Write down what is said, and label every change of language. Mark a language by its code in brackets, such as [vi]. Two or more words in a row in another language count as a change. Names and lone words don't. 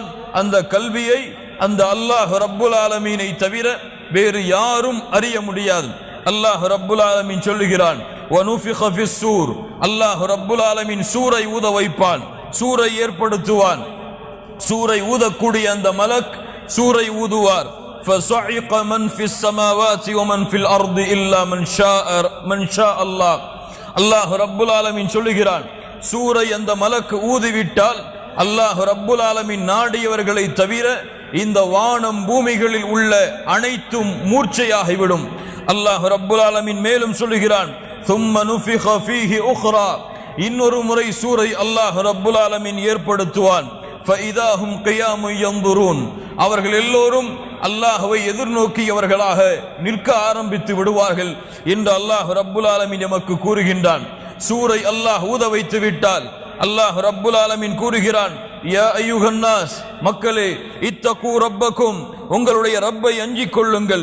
[ta] அந்த கல்வியை அந்த அல்லாஹ் ரப்புல் ஆலமீனை தவிர வேறு யாரும் அறிய முடியாது. அல்லாஹ் ரப்புல் ஆலமீன் சொல்லுகிறான், [ar] ونفخ في الصور. [ta] அல்லாஹ் ரப்புல் ஆலமீன் சூரை ஊத வைப்பான், சூரை ஏற்படுத்துவான். சூரை ஊதக்கூடிய அந்த மலக் சூரை ஊதுவார். [ar] فَصَعِقَ مَنْ فِي السَّمَاوَاتِ وَمَنْ فِي الْأَرْضِ إِلَّا مَنْ شَاءَ اللَّهُ. [ta] அல்லாஹ் ரப்புல் ஆலமீன் சொல்லுகிறான், சூரை அந்த மலக்கு ஊதிவிட்டால் அல்லாஹ் ரப்புல் ஆலமீன் நாடியவர்களை தவிர இந்த வானம் பூமிகளில் உள்ள அனைத்தும் மூர்ச்சையாகிவிடும். அல்லாஹ் ரப்புல் ஆலமீன் மேலும் சொல்லுகிறான், [ar] ثُمَّ نُفِخَ فِيهِ أُخْرَى. [ta] இன்னொரு முறை சூரை அல்லாஹ் ரப்புல் ஆலமீன் ஏற்படுத்துவான். [ar] فَإِذَا هُمْ قِيَامٌ يَنْظُرُونَ. [ta] அவர்கள் எல்லோரும் அல்லாஹ்வை எதிர்நோக்கியவர்களாக நிற்க ஆரம்பித்து விடுவார்கள் என்று அல்லாஹ் ரப்புல் ஆலமீன் எமக்கு கூறுகின்றான். சூரை அல்லாஹ் ஊத வைத்து விட்டால் அல்லாஹ் ரப்புல் ஆலமீன் கூறுகிறான், [ar] يا أيها الناس, [ta] மக்களே, [ar] اتقوا ربكم, [ta] உங்களுடைய ரப்பை அஞ்சிக் கொள்ளுங்கள்.